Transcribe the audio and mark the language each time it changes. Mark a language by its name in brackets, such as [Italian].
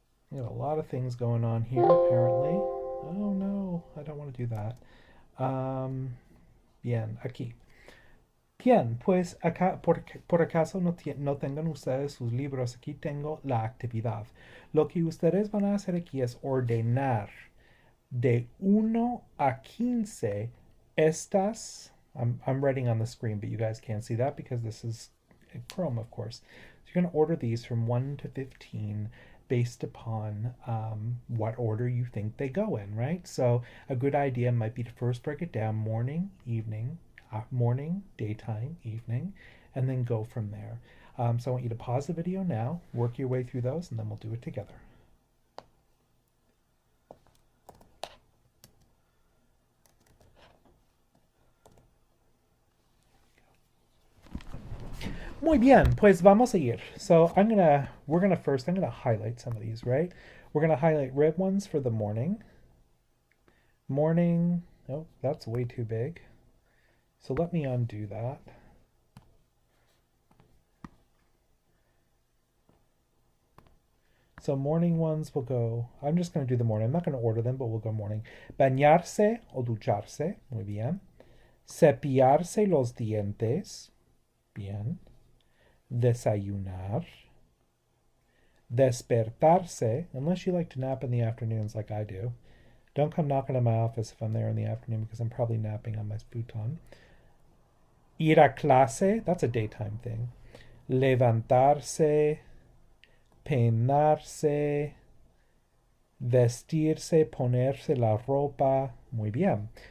[English] We have a lot of things going on here, apparently. Oh no, I don't want to do that. [Spanish] Bien, aquí. Bien, pues acá, por acaso no tengan ustedes sus libros, aquí tengo la actividad. Lo que ustedes van a hacer aquí es ordenar de 1 a 15 estas. [English] I'm writing on the screen, but you guys can't see that because this is Chrome, of course. So you're going to order these from 1 to 15 based upon what order you think they go in, right? So a good idea might be to first break it down morning, evening, morning, daytime, evening, and then go from there. So I want you to pause the video now, work your way through those, and then we'll do it together. [Spanish] Muy bien, pues vamos a ir. [English] So I'm gonna highlight some of these, right? We're gonna highlight red ones for the morning. Morning, oh, that's way too big. So let me undo that. So morning ones will go, I'm just gonna do the morning. I'm not gonna order them, but we'll go morning. [Spanish] Bañarse o ducharse, muy bien. Cepillarse los dientes, bien. Desayunar. [English] Despertarse, unless you like to nap in the afternoons like I do. Don't come knocking on my office if I'm there in the afternoon because I'm probably napping on my futon. [Spanish] Ir a clase, [English] that's a daytime thing. [Spanish] Levantarse, peinarse, vestirse, ponerse la ropa. Muy bien.